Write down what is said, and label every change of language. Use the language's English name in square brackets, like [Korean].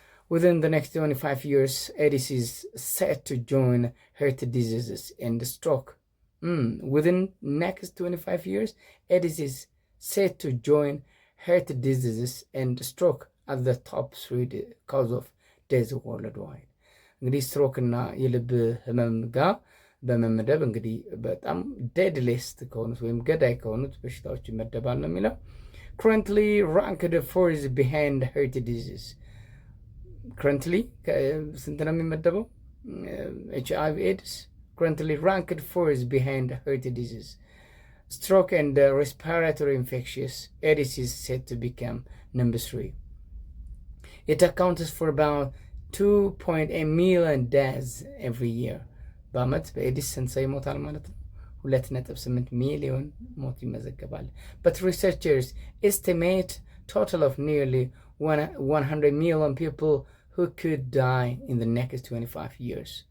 [English] within the next 25 years AIDS is set to join heart diseases and stroke. within next 25 years AIDS is set to join heart diseases and stroke as the top 3 cause of death worldwide. [Amharic] እንግዲህ ስትሮክ እና የልብ ህመም ጋር በመመደብ እንግዲህ በጣም ዴድሊስት ከሆኑት ወይም ገዳይ ከሆኑት በሽታዎች ይመደባል ነው የሚለው። [English] currently ranked fourth behind heart disease. [Amharic] currently ስንት ነው የሚመደበው? [English] HIV/AIDS currently ranked fourth behind heart disease. stroke and respiratory infectious AIDS is set to become number 3. it accounts for about 2.8 million deaths every year. [Amharic] በአመት በኤዲስ ስንት ሰው ይሞታል ማለት ነው? 2.8 ሚሊዮን ሞት ይመዘገባል። [English] but researchers estimate total of nearly 100 million people who could die in the next 25 years.